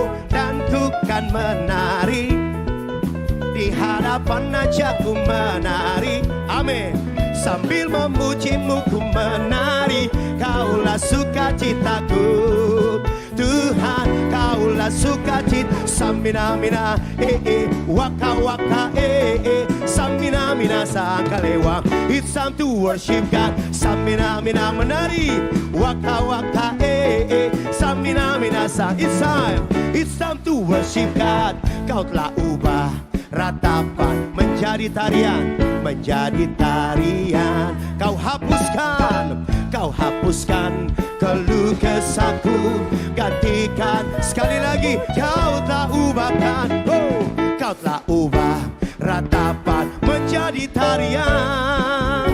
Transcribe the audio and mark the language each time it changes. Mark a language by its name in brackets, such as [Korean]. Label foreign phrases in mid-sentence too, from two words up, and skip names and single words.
[Indonesian] Dan ku kan menari di hadapan aja, ku menari. Amin. Sambil memujimu ku menari. Kaulah sukacitaku. Tuhan, kaulah sukacita. [Fang] Samina mina waka waka samina mina sangkalewa. [English] It's time to worship God. [Fang] Samina mina menari. Waka waka samina mina sang. [English] It's time to worship God. [Indonesian] Kau telah ubah ratapan menjadi tarian, menjadi tarian. Kau hapuskan keluh kesahku, gantikan. Sekali lagi, kau telah ubahkan. Oh, kau telah ubah ratapan menjadi tarian.